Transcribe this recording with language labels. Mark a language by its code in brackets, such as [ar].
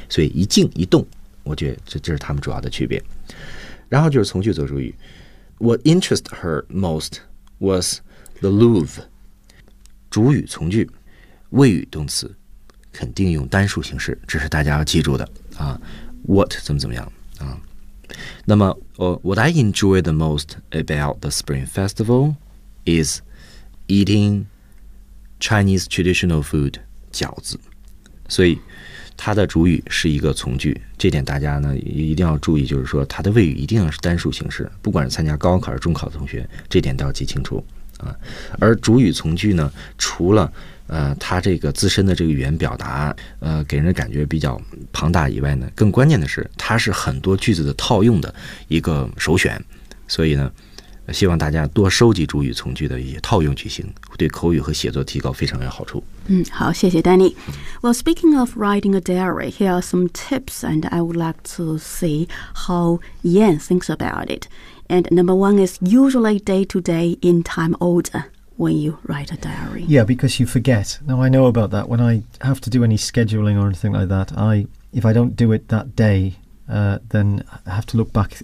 [zh] 所以一静一动，我觉得这是他们主要的区别。然后就是从句做主语， [en] What interests her most was the Louvre. [zh] 主语从句，谓语动词，肯定用单数形式，这是大家要记住的啊。 What 怎么怎么样啊？ [en] 那么What I enjoy the most about the Spring Festival is eating Chinese traditional food 饺子。 [zh] 所以它的主语是一个从句，这点大家呢也一定要注意，就是说它的谓语一定要是单数形式，不管是参加高考还是中考的同学，这点都要记清楚啊。而主语从句呢，除了它这个自身的这个语言表达给人感觉比较庞大以外呢，更关键的是它是很多句子的套用的一个首选。所以呢希望大家多收集主语从句的一些套用句型，对口语和写作提高非常有好处。嗯，好，谢谢 Danny. [en] Well, speaking of writing a diary, here are some tips, and I would like to see how Yan thinks about it. And number one is usually day to day in time order when you write a diary. Yeah, because you forget. Now, I know about that. When I have to do any scheduling or anything like that, if I don't do it that day, then I have to look back.